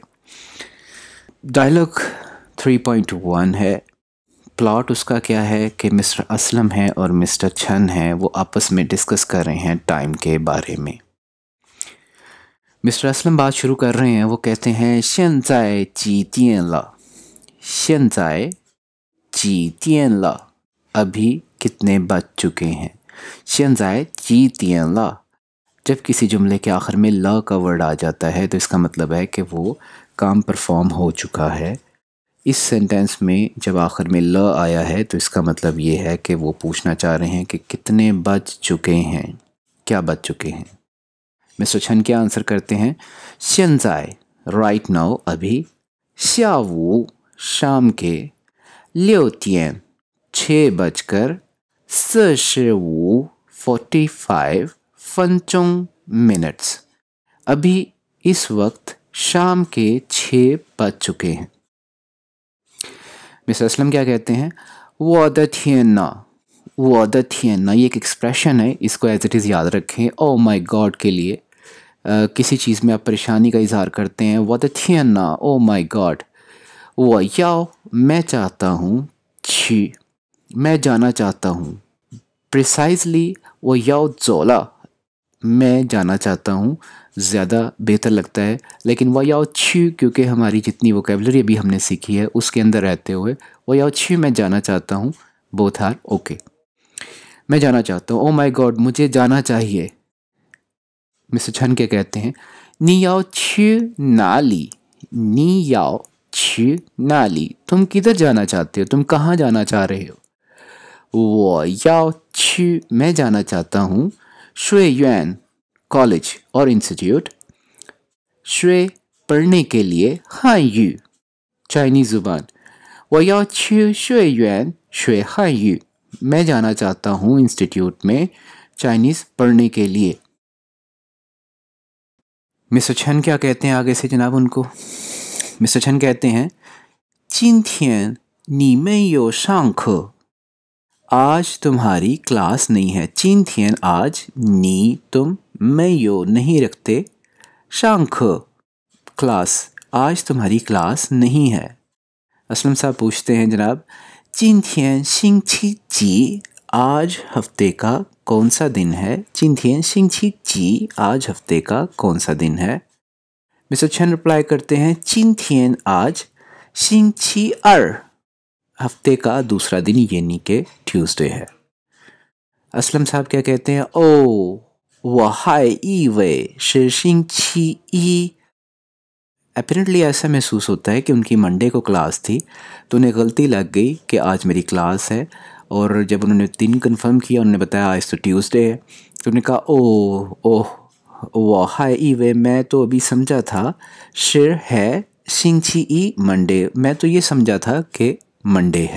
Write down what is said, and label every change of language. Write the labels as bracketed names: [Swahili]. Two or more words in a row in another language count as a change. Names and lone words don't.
[Hindi] डायलॉग 3.1 है. प्लॉट उसका क्या है कि मिस्टर असलम है और मिस्टर छन है वो आपस में डिस्कस कर रहे हैं टाइम के बारे में. मिस्टर असलम बात शुरू कर रहे हैं. वो कहते हैं [Chinese] 现在几点了现在几点了 [Hindi] अभी कितने बज चुके हैं. [Chinese] 现在几点了 [Hindi] जब किसी जुमले के आखिर में ल का वर्ड आ जाता है तो इसका मतलब है कि वो काम परफॉर्म हो चुका है. इस सेंटेंस में जब आखिर में ल आया है तो इसका मतलब ये है कि वो पूछना चाह रहे हैं कि कितने बज चुके हैं, क्या बज चुके हैं. मिस्टर छन क्या आंसर करते हैं. 现在 [English] right now [Hindi] अभी. 下午 शाम के. 6 点 6 बजकर 45 分钟 मिनट्स. अभी इस वक्त शाम के 6 बज चुके हैं. मिस्टर असलम क्या कहते हैं. [Chinese] 我的天哪 [Hindi] ये एक एक्सप्रेशन है, इसको [English] as it is [Hindi] याद रखें. [English] oh my god [Hindi] के लिए किसी चीज़ में आप परेशानी का इजहार करते हैं. [Chinese] 我的天哪 [English] oh my god. [Chinese] 我要 [Hindi] मैं चाहता हूँ. 去 मैं जाना चाहता हूँ. प्रिसाइजली [Chinese] 我要走了 [Hindi] मैं जाना चाहता हूँ ज़्यादा बेहतर लगता है, लेकिन [Chinese] 我要去 [Hindi] क्योंकि हमारी जितनी वोकेबलरी अभी हमने सीखी है उसके अंदर रहते हुए [Chinese] 我要去 [Hindi] मैं जाना चाहता हूँ. [English] both are OK. [Hindi] मैं जाना चाहता हूँ. [English] oh my god [Hindi] मुझे जाना चाहिए. मिस्टर छन क्या कहते हैं. [Chinese] 你要去哪里 你要去哪里 [Hindi] तुम किधर जाना चाहते हो, तुम कहाँ जाना चाह रहे हो. [Chinese] 我要去 [Hindi] मैं जाना चाहता हूँ. 学院 कॉलेज और इंस्टीट्यूट. 学 पढ़ने के लिए. 汉语 चाइनीज़ ज़ुबान. [Chinese] 我要去学院学汉语 [Hindi] मैं जाना चाहता हूँ इंस्टीट्यूट में चाइनीज़ पढ़ने के लिए. मिस्टर छन क्या कहते हैं आगे से जनाब उनको. मिस्टर छन कहते हैं [Chinese] 今天你没有上课 [Hindi] आज तुम्हारी क्लास नहीं है 今天 आज 你 तुम 没有 नहीं रखते 上课 क्लास आज तुम्हारी क्लास नहीं है। असलम साहब पूछते हैं जनाब [Chinese] 今天星期几 [Hindi] आज हफ्ते का कौन सा दिन है [Chinese] 今天星期几 [Hindi] आज हफ्ते का कौन सा दिन है। मिस्टर चैन रिप्लाई करते हैं 今天 आज 星期二 हफ्ते का दूसरा दिन यानी कि ट्यूसडे है। असलम साहब क्या कहते हैं ओ [Chinese] 我还以为是星期一 [Hindi] अपेरेंटली ऐसा महसूस होता है कि उनकी मंडे को क्लास थी तो उन्हें गलती लग गई कि आज मेरी क्लास है, और जब उन्होंने दिन कंफर्म किया उन्होंने बताया आज तो ट्यूसडे है, तो उन्होंने कहा ओह वो हाय ईवे मैं तो अभी समझा था शिर है शिंची ई मंडे, मैं तो ये समझा था कि मंडे है।